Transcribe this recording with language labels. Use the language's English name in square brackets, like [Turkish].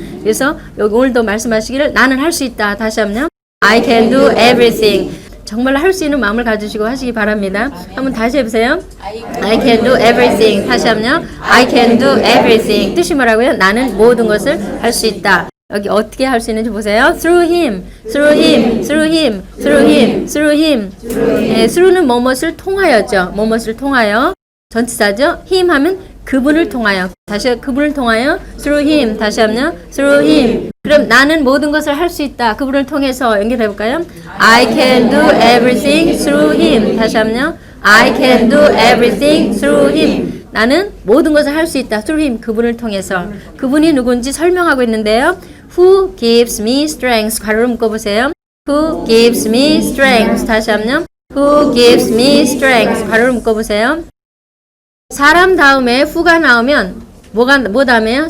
[Korean] 그래서 여기 오늘도 말씀하시기를 나는 할 수 있다. 다시 한번요. [English] I can do everything. [Korean] 정말 할 수 있는 마음을 가지시고 하시기 바랍니다. 한번 다시 해보세요. [English] I can do everything. [Korean] 다시 한번요. [English] I can do everything. [Korean] 뜻이 뭐라고요? 나는 모든 것을 할 수 있다. 여기 어떻게 할 수 있는지 보세요. [English] Through him, through him, through him, through him, through him. [Korean] 네, through는 뭐뭇을 통하여죠. 뭐뭇을 통하여. 전치사죠. him 하면 그분을 통하여. 다시 그분을 통하여. [English] Through him. [Korean] 다시 한번요. Through him. 그럼 나는 모든 것을 할 수 있다. 그분을 통해서 연결해 볼까요? [English] I can do everything through him. [Korean] 다시 한번요. [English] I can do everything through him. [Korean] 나는 모든 것을 할 수 있다. [English] Through him. [Korean] 그분을 통해서. 그분이 누군지 설명하고 있는데요. [English] Who gives me strength. [Korean] 괄호를 묶어보세요. [English] Who gives me strength. [Korean] 다시 한번요. [English] Who gives me strength. [Korean] 괄호를 묶어보세요. 사람 다음에 who가 나오면 뭐 다음에요?